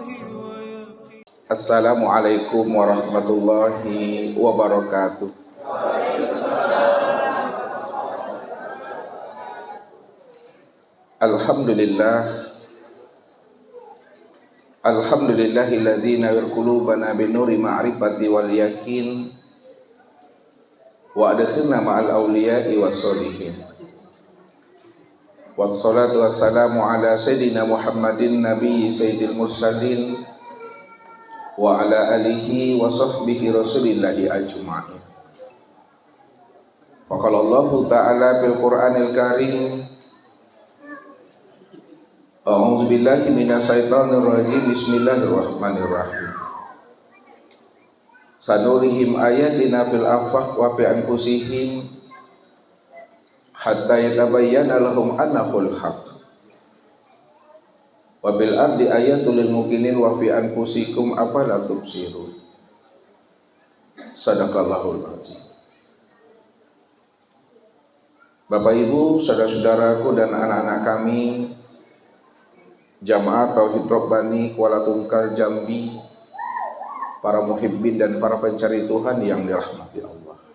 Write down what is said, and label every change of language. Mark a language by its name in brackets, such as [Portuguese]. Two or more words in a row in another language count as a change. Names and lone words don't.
[Arabic] السلام عليكم ورحمة الله وبركاته. الحمد لله الذي نور قلوبنا بنور المعرفة واليقين وأدخلنا مع الأولياء والصالحين. والصلاة والسلام على سيدنا محمد نبي سيد المرسلين وعلى آله وصحبه رسول الله أجمعين. وقال الله تعالى في القرآن الكريم، أعوذ بالله من الشيطان الرجيم، بسم الله الرحمن الرحيم. سنريهم آياتنا في الآفاق وفي أنفسهم حتى يتبين لهم أنه الحق. وبالأرض آية للمؤمنين وفي أنفسكم أفلا تبصرون. صدق الله العظيم. [Indonesian] Bapak Ibu, saudara-saudaraku dan anak-anak kami Jamaah Tauhid Rabbani Kuala Tungkal Jambi, para muhibbin dan para pencari Tuhan yang dirahmati Allah.